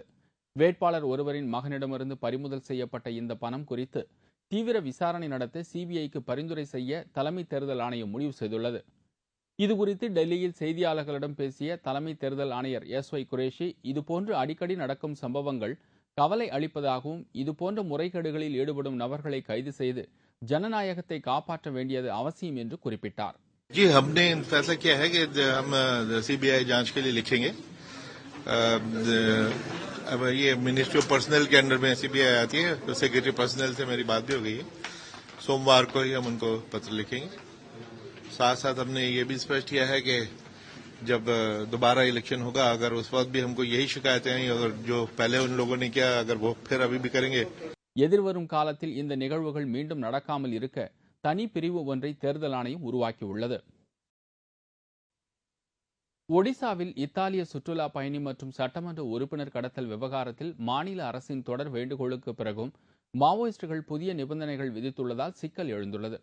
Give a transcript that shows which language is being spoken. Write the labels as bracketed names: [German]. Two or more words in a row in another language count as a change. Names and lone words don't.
[Tamil] வேட்பாளர் ஒருவரின் மகனிடமிருந்து பறிமுதல் செய்யப்பட்ட இந்த பணம் குறித்து தீவிர விசாரணை நடத்த சிபிஐக்கு பரிந்துரை செய்ய தலைமை தேர்தல் ஆணையம் முடிவு செய்துள்ளது. இதுகுறித்து டெல்லியில் செய்தியாளர்களிடம் பேசிய தலைமை தேர்தல் ஆணையர் SY குரேஷி, இதுபோன்று அடிக்கடி நடக்கும் சம்பவங்கள் கவலை அளிப்பதாகவும் இதுபோன்ற முறைகேடுகளில் ஈடுபடும் நபர்களை கைது செய்து ஜனநாயகத்தை காப்பாற்ற வேண்டியது அவசியம் என்று குறிப்பிட்டார். [Hindi] जी, हमने फैसला किया है कि हम सीबीआई जांच के लिए लिखेंगे. अब ये [English] Ministry of Personnel [Hindi] के अंडर में सीबीआई आती है, तो [English] Secretary Personnel [Hindi] से मेरी बात भी हो गई है. सोमवार को ही हम उनको पत्र लिखेंगे. साथ साथ हमने ये भी स्पष्ट किया है कि जब दोबारा इलेक्शन होगा, अगर उस वक्त भी हमको यही शिकायतें आई, अगर जो पहले उन लोगों ने किया अगर वो फिर अभी भी करेंगे. [Tamil] எதிர்வரும் காலத்தில் இந்த நிகழ்வுகள் மீண்டும் நடக்காமல் இருக்க தனி பிரிவு ஒன்றை தேர்தல் ஆணையம் உருவாக்கியுள்ளது. ஒடிசாவில் இத்தாலிய சுற்றுலா பயணி மற்றும் சட்டமன்ற உறுப்பினர் கடத்தல் விவகாரத்தில் மாநில அரசின் தொடர் வேண்டுகோளுக்கு பிறகும் மாவோயிஸ்டுகள் புதிய நிபந்தனைகள் விதித்துள்ளதால் சிக்கல் எழுந்துள்ளது.